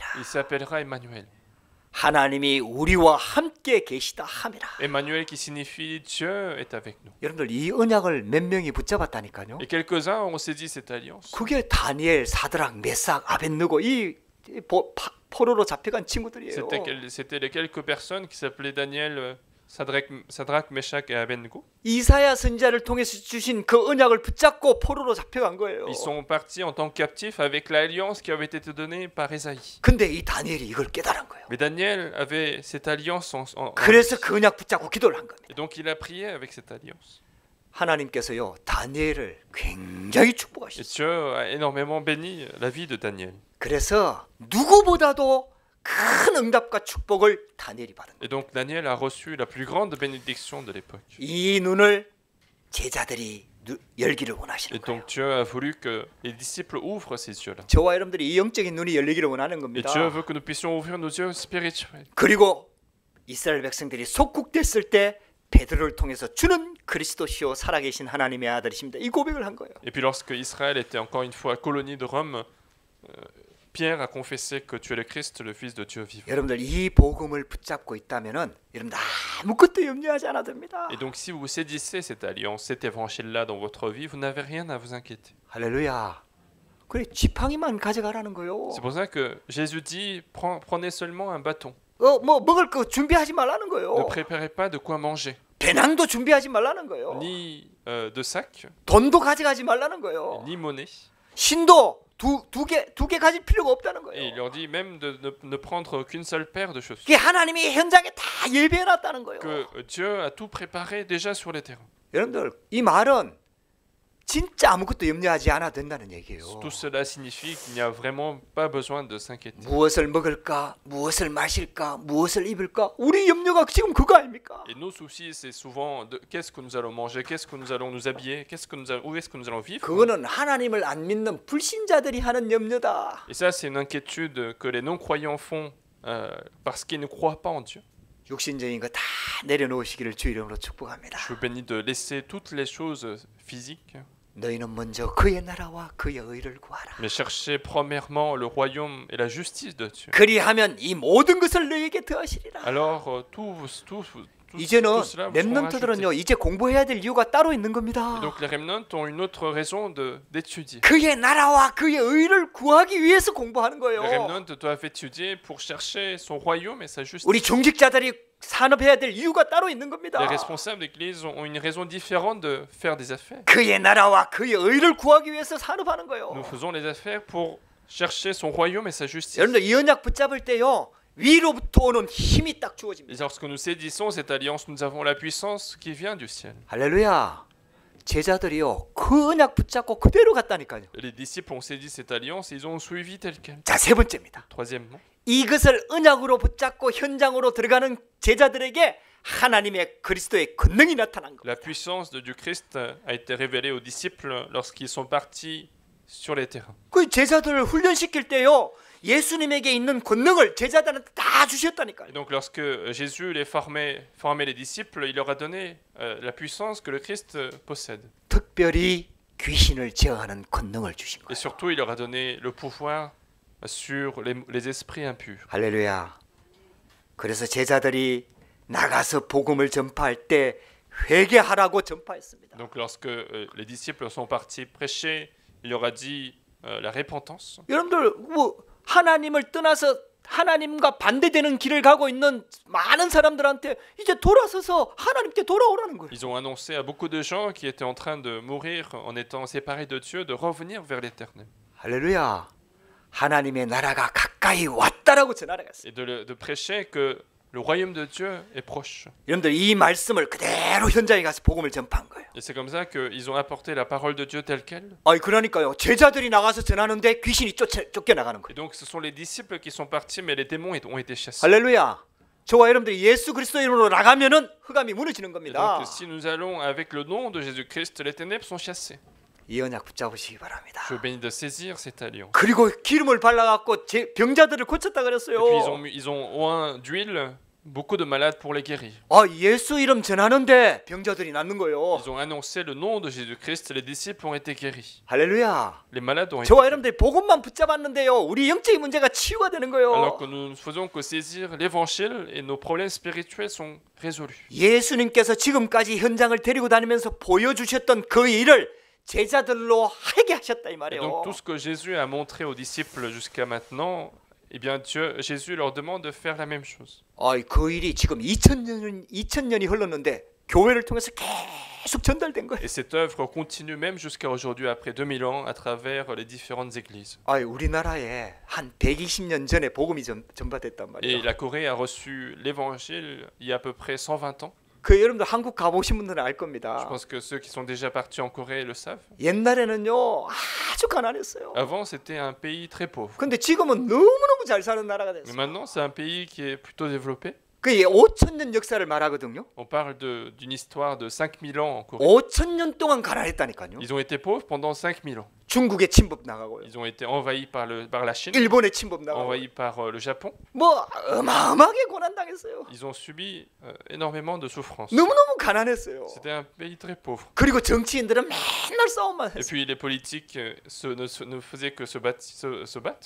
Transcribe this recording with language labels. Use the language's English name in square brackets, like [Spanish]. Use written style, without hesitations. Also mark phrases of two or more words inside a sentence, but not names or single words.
[French] Il s'appellera Emmanuel. [Korean] 하나님이 우리와 함께 계시다 함이라. [French] Emmanuel qui signifie Dieu est avec nous. [Korean] 여러분들 이 언약을 몇 명이 붙잡았다니까요. [French] Et quelques-uns ont saisi cette alliance. [Korean] 그게 다니엘, 사드락, 메삭, 아벳느고 이 포로로 잡혀간 친구들이에요. [French] C'était les quelques personnes qui s'appelaient Daniel, Sadrach, Meshach et Abednego. [Korean] 이사야 선지자를 통해서 주신 그 언약을 붙잡고 포로로 잡혀간 거예요. [French] Ils sont partis en tant que captifs avec l'alliance qui avait été donnée par Ésaïe. [Korean] 근데 이 다니엘이 이걸 깨달은 거예요. [French] Mais Daniel avait cette alliance [Korean] 그래서 그 언약 붙잡고 기도를 한 겁니다. [French] et donc il a prié avec cette alliance. [Korean] 하나님께서요 다니엘을 굉장히 [French] Et [Korean] 축복하셨어요. [French] Dieu a énormément béni la vie de Daniel. [Korean] 그래서 누구보다도 큰 응답과 축복을 다니엘이 받은 거예요. [French] Et donc Daniel a reçu la plus grande bénédiction de l'époque. [Korean] 이 눈을 제자들이 열기를 원하시는 [French] Et [Korean] 거예요. [French] donc Dieu a voulu que les disciples ouvrent ces yeux-là. [Korean] 저와 여러분들이 이 영적인 눈이 열리기를 원하는 [French] Et [Korean] 겁니다. [French] Dieu veut que nous puissions ouvrir nos yeux spirituels. [Korean] 그리고 이스라엘 백성들이 속국됐을 때 베드로를 통해서 주는 그리스도시요 살아계신 하나님의 아들이십니다. 이 고백을 한 거예요. [French] Et puis lorsque Israël était encore une fois colonie de Rome, Pierre a confessé que tu es le Christ, le Fils de Dieu vivant. [Korean] 여러분들 이 복음을 붙잡고 있다면은 여러분들 아무것도 염려하지 않아도 됩니다. [French] Et donc si vous saisissez cette alliance, cet évangile-là dans votre vie, vous n'avez rien à vous inquiéter. [Korean] 할렐루야. 그래 지팡이만 가져가라는 거요. [French] C'est pour ça que Jésus dit, prenez seulement un bâton. [Korean] 뭐 먹을 거 준비하지 말라는 [French] Ne [Korean] 거요. [French] préparez pas de quoi manger, [Korean] 배낭도 준비하지 말라는 거요. [French] ni de sac, [Korean] 돈도 가져가지 말라는 거요. [French] ni monnaie. [Korean] 신도 두 개 가질 필요가 없다는 [French] Et il [Korean] 거예요. [French] leur dit même de ne prendre qu'une seule paire de chaussures. [Korean] 이게 하나님이 현장에 다 예배해 놨다는 거예요. [French] Que Dieu a tout préparé déjà sur les terrains. [Korean] 여러분들 이 말은 진짜 아무것도 염려하지 않아도 된다는 얘기예요. [French] Tout cela signifie qu'il n'y a vraiment pas besoin de s'inquiéter. [Korean] 무엇을 먹을까, 무엇을 마실까, 무엇을 입을까? 우리 염려가 지금 그거 아닙니까? [French] Et nos soucis, c'est souvent de qu'est-ce que nous allons manger, qu'est-ce que nous allons nous habiller, où est-ce que nous allons vivre. [Korean] 그거는 하나님을 안 믿는 불신자들이 하는 염려다. [French] Et ça, c'est une inquiétude que les non-croyants font parce qu'ils ne croient pas en Dieu. [Korean] 육신적인 거 다 내려놓으시기를 주 이름으로 축복합니다. [French] Je vous bénis de laisser toutes les choses physiques, [Korean] 너희는 먼저 그의 나라와 그의 의를 구하라. [French] mais cherchez premièrement le royaume et la justice de Dieu. [Korean] 그리하면 이 모든 것을 너희에게 더하시리라. [French] Alors [Korean] 이제는 [French] tout cela vous sera [Korean] 렘넌트들은요 [French] ajouté. [Korean] 이제 공부해야 될 이유가 따로 있는 겁니다. [French] Et donc les remnants ont une autre raison d'étudier. [Korean] 그의 나라와 그의 의를 구하기 위해서 공부하는 거예요. [French] Les remnants doivent étudier pour chercher son royaume et sa justice. [Korean] 우리 중직자들이 산업해야 될 이유가 따로 있는 겁니다. [French] Les responsables d'église ont une raison différente de faire des affaires. [Korean] 그의 나라와 그의 의를 구하기 위해서 산업하는 거예요. [French] Nous faisons les affaires pour chercher son royaume et sa justice. [Korean] 여러분들 이 언약 붙잡을 때요 위로부터 오는 힘이 딱 [French] Et [Korean] 주어집니다. [French] lorsque nous saisissons cette alliance, nous avons la puissance qui vient du ciel. [Korean] 할렐루야. 제자들이요 그 언약 붙잡고 그대로 갔다니까요. [French] Les disciples ont saisi cette alliance et ils ont suivi tel quel. [Korean] 자, 세 번째입니다. [French] Troisièmement, [Korean] 이것을 언약으로 붙잡고 현장으로 들어가는 제자들에게 하나님의 그리스도의 권능이 나타난 겁니다. [French] la puissance du Christ a été révélée aux disciples lorsqu'ils sont partis sur les terrains. [Korean] 그 제자들을 훈련시킬 때요 예수님에게 있는 권능을 제자들한테 다 주셨다니까요. [French] Et donc lorsque Jésus les formait les disciples, il leur a donné la puissance que le Christ possède. [Korean] 특별히 귀신을 제어하는 권능을 주신 [French] Et [Korean] 거예요. [French] surtout, il leur a donné le pouvoir sur les esprits impurs. [Korean] 할렐루야. 그래서 제자들이 나가서 복음을 전파할 때 회개하라고 전파했습니다. [French] Donc lorsque les disciples sont partis prêcher, il leur a dit la repentance. [Korean] 여러분들 뭐 하나님을 떠나서 하나님과 반대되는 길을 가고 있는 많은 사람들한테 이제 돌아서서 하나님께 돌아오라는 거예요. [French] Ils ont annoncé à beaucoup de gens qui étaient en train de mourir en étant séparés de Dieu de revenir vers l'Éternel. [Korean] 할렐루야. 하나님의 나라가 가까이 왔다라고 전하라 했어요. [French] Et de prêcher que le royaume de Dieu est proche. [Korean] 여러분들 이 말씀을 그대로 현장에 가서 복음을 전파한 거예요. [French] Et c'est comme ça qu'ils ont apporté la parole de Dieu telle qu'elle. [Korean] 아니 그러니까요. 제자들이 나가서 전하는데 귀신이 쫓겨나가는 [French] Et [Korean] 거예요. [French] donc ce sont les disciples qui sont partis, mais les démons ont été chassés. [Korean] 할렐루야. 저와 여러분들이 예수 그리스도 이름으로 나가면은 흑암이 무너지는 [French] Et [Korean] 겁니다. [French] donc si nous allons avec le nom de Jésus-Christ, les ténèbres sont chassées. [Korean] 이 언약 붙잡으시기 바랍니다. [French] Je vous bénis de saisir cette alliance. [Korean] 그리고 기름을 발라갖고 병자들을 고쳤다 그랬어요. [French] Et puis ils ont oint d'huile beaucoup de malades pour les guérir. [Korean] 아 예수 이름 전하는데 병자들이 낫는 거예요. [French] Ils ont annoncé le nom de Jésus-Christ, les disciples ont été guéris. [Korean] 할렐루야. [French] Les malades ont été [Korean] 저와 [French] guéris. [Korean] 여러분들이 복음만 붙잡았는데요. 우리 영적인 문제가 치유가 되는 거예요. [French] Alors que nous ne faisons que saisir l'évangile et nos problèmes spirituels sont résolus. [Korean] 예수님께서 지금까지 현장을 데리고 다니면서 보여주셨던 그 일을 제자들로 하게 하셨다 이 [French] Et [Korean] 말이에요. [French] donc tout ce que Jésus a montré aux disciples jusqu'à maintenant eh bien Jésus leur demande de faire la même chose. [Korean] 그 일이 지금 2000년이 흘렀는데 교회를 통해서 계속 전달된 거예요. [French] Et cette œuvre continue même jusqu'à aujourd'hui, après 2000 ans, à travers les différentes églises. [Korean] 우리나라에 한 120년 전에 복음이 전파됐단 [French] Et [Korean] 말이에요. [French] la Corée a reçu l'évangile il y a à peu près 120 ans. [Korean] 여러분들 한국 가보신 분들은 알 [French] Je [Korean] 겁니다. [French] pense que ceux qui sont déjà partis en Corée le savent. [Korean] 옛날에는요 아주 가난했어요. [French] Avant, c'était un pays très pauvre. [Korean] 근데 지금은 너무너무 잘 사는 나라가 [French] Mais [Korean] 됐어요. [French] maintenant, c'est un pays qui est plutôt développé. [Korean] 그게 5,000년 역사를 말하거든요. [French] On parle d'une histoire de 5000 ans en Corée. [Korean] 5,000년 동안 가난했다니까요. [French] Ils ont été pauvres pendant 5000 ans. [Korean] 중국의 침범 나가고요. [French] Ils ont été envahis par la Chine, [Korean] 일본의 침범 나가고. [French] envahis par le Japon. [Korean] 뭐 어마어마하게 고난 당했어요. [French] Ils ont subi énormément de souffrances. [Korean] 너무너무 가난했어요. [French] C'était un pays très pauvre. [Korean] 그리고 정치인들은 맨날 싸움만 [French] Et [Korean] 했어요. [French] puis les politiques ne faisaient que se battre.